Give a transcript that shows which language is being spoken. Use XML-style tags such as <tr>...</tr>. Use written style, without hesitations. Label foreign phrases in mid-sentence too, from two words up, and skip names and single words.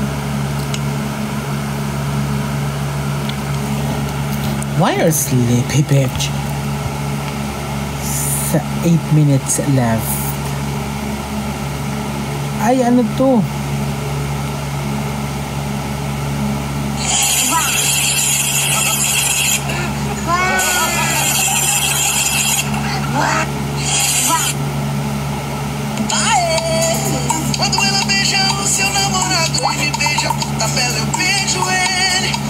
<en>Why are sleepy, bitch? 8 minutes left.</en> <tl>Ay, ano to?</tl> <pt>Quando ela beija o seu namorado e me beija por tabela, eu beijo ele.</pt>